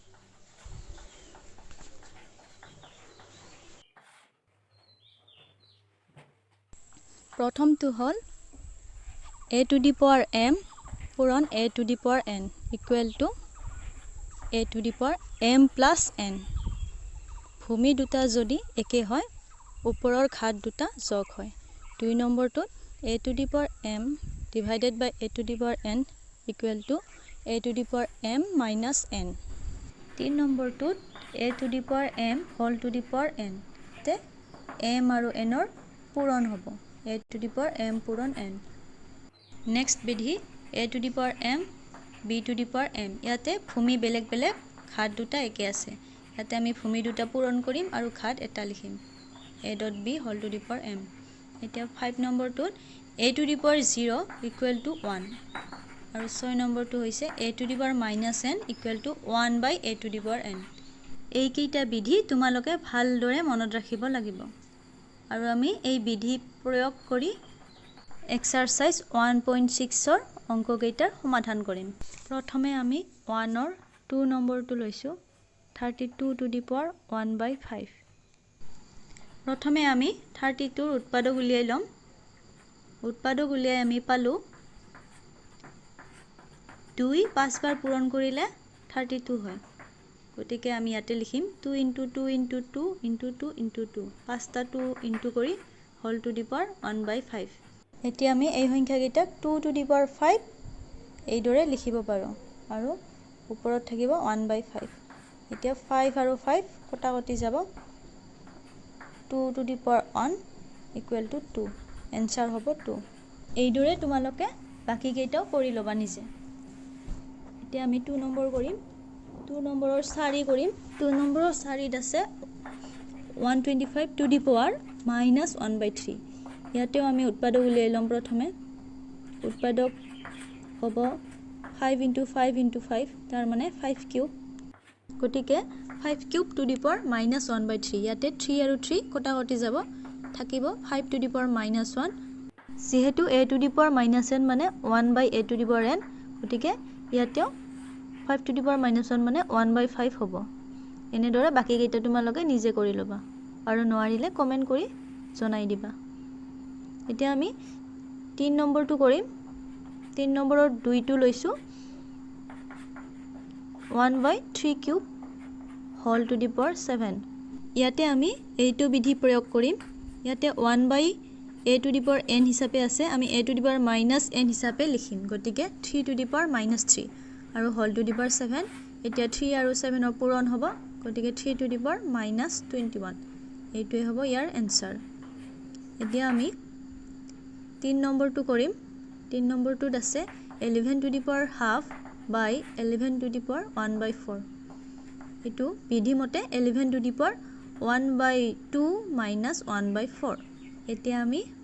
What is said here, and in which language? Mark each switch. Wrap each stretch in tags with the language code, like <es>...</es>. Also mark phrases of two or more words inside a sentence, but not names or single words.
<as>প্ৰথমটো হ'ল a⁴m পূৰণ a⁴n</as> <en>equal to</en> <as>a⁴m প্লাছ n। ভূমি দুটা যদি একে হয়, ওপৰৰ ঘাত দুটা যোগ হয়।</as> <en>2 নম্বৰটোত a⁴m divided by a⁴n equal to a⁴m minus n.</en> <as>3 নম্বৰটোত a⁴m</as> <en>whole to the power</en> <as>n, তে m আৰু nৰ পূৰণ হ'ব, a⁴m পূৰণ n। নেক্সট বিধি a⁴m b⁴m। ইয়াতে ভূমি বেলেগ বেলেগ, ঘাত দুটা একে আছে। ইয়াতে আমি ভূমি দুটা পূৰণ কৰিম আৰু ঘাত এটা লিখিম, a.b</as> <en>whole to the power</en> <as>m। এতিয়া 5 নম্বৰটোত</as> <en>a to the power 0 equal to 1</en> <as>আৰু 6 নম্বৰটো হৈছে</as> <en>a to the power minus n equal to 1 by a to the power n</en> <as>এইকেইটা বিধি তোমালোকে ভালদৰে মনত ৰাখিব লাগিব আৰু আমি এই বিধি প্ৰয়োগ কৰি এক্সাৰসাইজ 1.6 ৰ অংককেইটাৰ সমাধান কৰিম প্ৰথমে আমি 1 ৰ 2 নম্বৰটো লৈছো</as> <en>32 to the power 1 by 5</en> <as>প্ৰথমে আমি 32 ৰ উৎপাদক উলিয়াই লম উৎপাদক উলিয়াই আমি পালো 2 5 বাৰ পূৰণ কৰিলে 32 হয় গতিকে আমি ইয়াতে লিখিম</as> <en>2 into 2 into 2 into 2 into 2</en> <as>পাঁচটা 2 ইনটু কৰি</as> <en>whole to the power 1 by 5</en> <as>এতিয়া আমি এই সংখ্যাকেইটা</as> <en>2 to the power 5</en> <as>এইদৰে লিখিব পাৰো আৰু ওপৰত থাকিব 1 by 5 এতিয়া 5 আৰু 5 কটাকটি যাব</as> <en>2 to the power 1 equal to 2</en> <as>এনসাৰ হ'ব 2 এইদৰে তোমালোকে বাকি কেইটাও কৰি লবা নিজে এতিয়া আমি 2 নম্বৰ কৰিম 2 নম্বৰৰ 4 কৰিম 2 নম্বৰৰ 4 আছে 125</as> <en>to the power minus 1 by 3</en> <as>ইয়াতেও আমি উৎপাদক উলিয়াই লম প্ৰথমে উৎপাদক হ'ব</as> <en>5 into 5 into 5</en> <as>তাৰ মানে 5 কিউব গতিকে 5 কিউব</as> <en>to the power minus 1 by 3</en> <as>ইয়াতে 3 আৰু 3 কটাকটি যাব থাকিব</as> <en>5 to the power minus 1</en> <as>যেহেতু</as> <en>a to the power minus n</en> <as>মানে</as> <en>1 by a to the power n</en> <as>গতিকে ইয়াতেও</as> <en>5 to the power minus 1</en> <as>মানে 1 by 5 হ'ব এনেদৰে বাকি কেইটা তোমালোকে নিজে কৰি লবা আৰু নোৱাৰিলে কমেন্ট কৰি জনাই দিবা এতিয়া আমি 3 নম্বৰটো কৰিম 3 নম্বৰৰ 2 টো লৈছো</as> <en>1 by 3 cube whole to the power 7</en> <as>ইয়াতে আমি এইটো বিধি প্ৰয়োগ কৰিম ইয়াতে</as> <en>1 by a to the power n</en> <as>হিচাপে আছে আমি</as> <en>a to the power minus n</en> <as>হিচাপে লিখিম গতিকে</as> <en>3 to the power minus 3</en> <as>আৰু</as> <en>whole to the power 7</en> <as>এতিয়া 3 আৰু 7 ৰ পূৰণ হ'ব গতিকে</as> <en>3 to the power minus 21</en> <as>এইটোই হ'ব ইয়াৰ এনসাৰ এতিয়া আমি 3 নম্বৰটো কৰিম 3 নম্বৰটোত আছে</as> <en>11 to the power half by 11 to the power 1 by 4</en> <as>এটো বিধি মতে</as> <en>11 to the power 1 by 2 minus 1 by 4</en> <as>এতিয়া আমি</as>